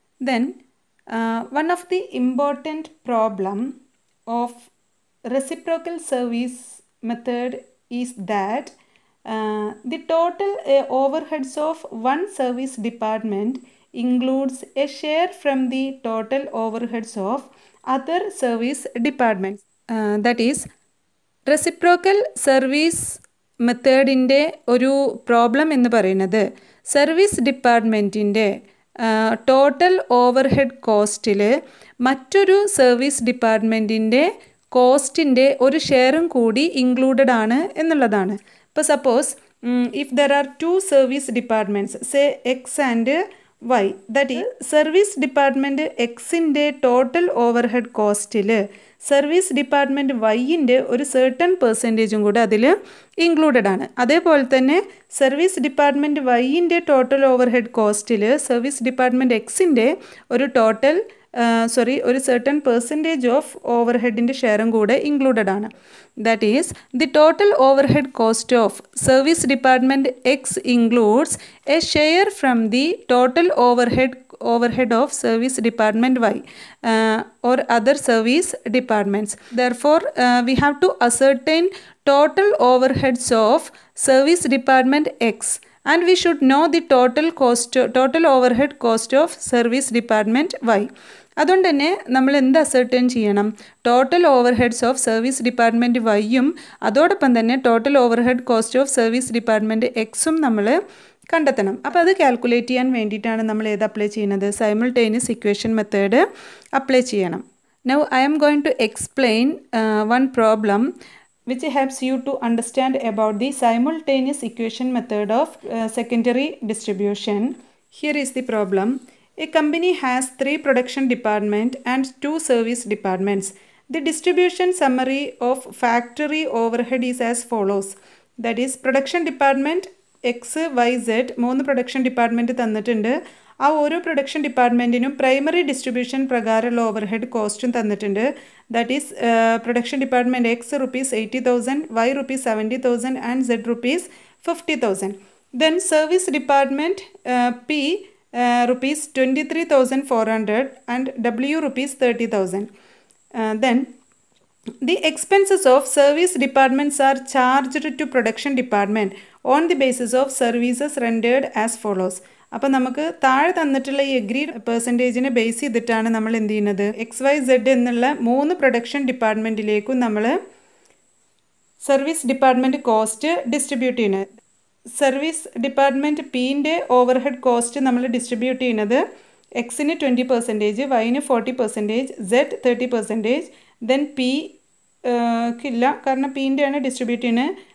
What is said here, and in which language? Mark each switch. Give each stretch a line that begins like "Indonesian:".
English: Then one of the important problem of reciprocal service method is that the total overheads of one service department includes a share from the total overheads of other service departments.
Malayalam: That is, reciprocal service മെത്തേഡിൻ്റെ ഒരു problem എന്ന് പറയുന്നത് service ഡിപ്പാർട്ട്മെൻറ്റിൻ്റെ total overhead കോസ്റ്റിൽ മറ്റൊരു service ഡിപ്പാർട്ട്മെൻറ്റിൻ്റെ കോസ്റ്റിൻ്റെ ഒരു ഷെയറും കൂടി included ആണ് എന്നുള്ളതാണ്. ഇപ്പോൾ
English: suppose if there are two service departments say X and Y, that is
Malayalam: service department എക്സിൻ്റെ ടോട്ടൽ ഓവർഹെഡ് കോസ്റ്റിൽ സർവീസ് ഡിപ്പാർട്ട്മെൻറ്റ് വൈൻ്റെ ഒരു സർട്ടൺ പെർസെൻറ്റേജും കൂടെ അതിൽ ഇൻക്ലൂഡഡ് ആണ്. അതേപോലെ തന്നെ service department വൈൻ്റെ total overhead കോസ്റ്റിൽ service department എക്സിൻ്റെ ഒരു സർട്ടൺ പെർസെൻറ്റേജ് ഓഫ് ഓവർഹെഡിൻ്റെ ഷെയറും കൂടെ ഇൻക്ലൂഡഡ് ആണ്.
English: That is the total overhead cost of service department X includes a share from the total overhead of service department Y or other service departments. Therefore, we have to ascertain total overheads of service department X, and we should know the total overhead cost of service department Y.
Malayalam: അതുകൊണ്ട് തന്നെ നമ്മൾ എന്ത് ascertain ചെയ്യണം? Total overheads of service department വൈയും അതോടൊപ്പം തന്നെ total overhead cost of service department എക്സും നമ്മൾ കണ്ടെത്തണം. അപ്പോൾ അത് കാൽക്കുലേറ്റ് ചെയ്യാൻ വേണ്ടിയിട്ടാണ് നമ്മൾ ഏത് അപ്ലൈ ചെയ്യുന്നത്? സൈമിൾട്ടേനിയസ് ഇക്വേഷൻ മെത്തേഡ് അപ്ലൈ ചെയ്യണം.
English: Now I am going to explain one problem which helps you to understand about the simultaneous equation method of secondary distribution. Here is the problem. A company has 3 production departments and 2 service departments. The distribution summary of factory overhead is as follows. That is, production department
Malayalam: X Y Z 3 production department തന്നിട്ടുണ്ട്. ആ ഓരോ production ഡിപ്പാർട്ട്മെൻറ്റിനും primary distribution പ്രകാരമുള്ള overhead കോസ്റ്റും തന്നിട്ടുണ്ട്.
English: That is production department X ₹80,000, Y ₹70,000 and Z ₹50,000. Then service department P ₹23,400 and W ₹30,000. Then the expenses of service departments are charged to production department on the basis of services rendered as follows.
Malayalam: അപ്പോൾ നമുക്ക് താഴെ തന്നിട്ടുള്ള ഈ agreed പെർസെൻറ്റേജിനെ base ചെയ്തിട്ടാണ് നമ്മൾ എന്ത് ചെയ്യുന്നത്? XYZ എന്നുള്ള 3 പ്രൊഡക്ഷൻ ഡിപ്പാർട്ട്മെൻറ്റിലേക്കും നമ്മൾ സർവീസ് ഡിപ്പാർട്ട്മെൻറ്റ് കോസ്റ്റ് ഡിസ്ട്രിബ്യൂട്ട് ചെയ്യുന്നത്. സർവീസ് ഡിപ്പാർട്ട്മെൻറ്റ് പിൻ്റെ ഓവർഹെഡ് കോസ്റ്റ് നമ്മൾ ഡിസ്ട്രിബ്യൂട്ട് ചെയ്യുന്നത് എക്സിന് 20%, വൈന് 40%, സെഡ് 30%, ദെൻ പി ഇല്ല കാരണം പിൻ്റെയാണ് ഡിസ്ട്രിബ്യൂട്ട് ചെയ്യുന്നത്.